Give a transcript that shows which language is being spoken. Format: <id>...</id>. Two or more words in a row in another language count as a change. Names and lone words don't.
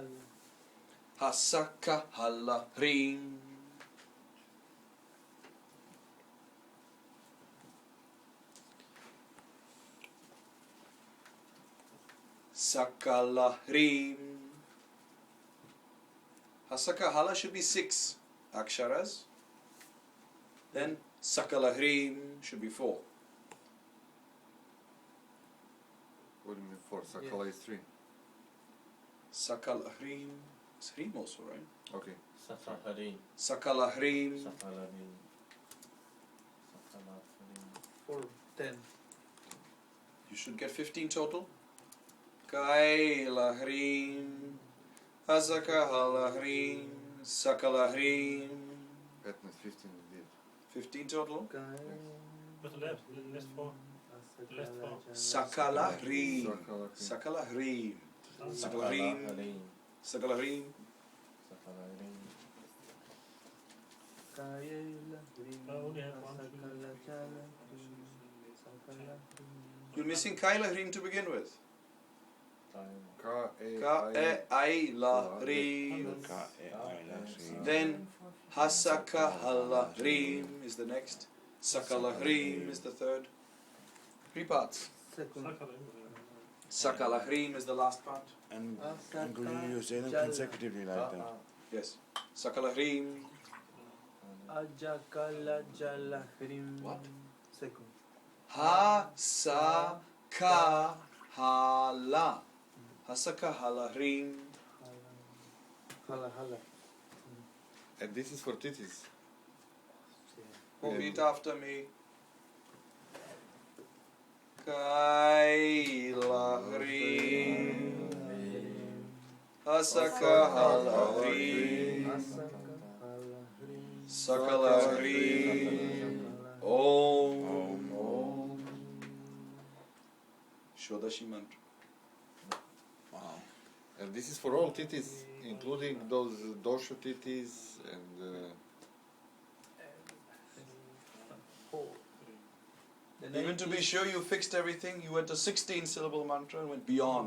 <sa>हसकहल ह्रीं. सकल ह्रीं.</sa> <en>Hasaka Hala should be 6 aksharas. Then Sakala Hrim should be 4. What do you mean 4? Sakala is 3.</en> <sa>सकल ह्रीं.</sa> <en>It's Hrim also, right? Okay.</en> <sa>सकह्रीं. सकल ह्रीं. सकलह्रीं सकलह्रीं.</sa> <en>4, 10. You should get 15 total.</en> <sa>कएईल ह्रीं. हसकहल ह्रीं सकल ह्रीं.</sa> <en>That means 15 indeed. 15 total. What's the left? The next 4.</en> <sa>सकल ह्रीं. Sakala. सकल ह्रीं सकल Sakalarin. ह्रीं सकल ह्रीं. Sakalarin.</sa> <en>I only have 1, 2, 3, 4, 5, 6, 7, 8, 9, 10. You're missing</en> <sa>कएईल ह्रीं</sa> <en>to begin with.</en> <sa>क ए क ए ई ल La Hrim. क ए ई ल ह्रीं.</sa> <en>Then</en> <sa>हसकहल ह्रीं</sa> <en>is the next.</en> <sa>सकल ह्रीं</sa> <en>is the third. 3 parts. Second.</en> <sa>सकल ह्रीं</sa> <en>is the last part. And could you say them consecutively like that? Yes.</en> <sa>सकल ह्रीं. अजकल जल ह्रीं.</sa> <en>What? Second.</en> <sa>हसकहल. हसकहल ह्रीं. हल हल.</sa> <en>And this is for titis. Repeat after me.</en> <sa>कएईल ह्रीं. हसकहल ह्रीं. सकल ह्रीं.</sa> <en>Om. Shodashi mantra. Wow. And this is for all titis, including those dosha titis and Even to be sure you fixed everything, you went a 16-syllable mantra and went beyond.</en>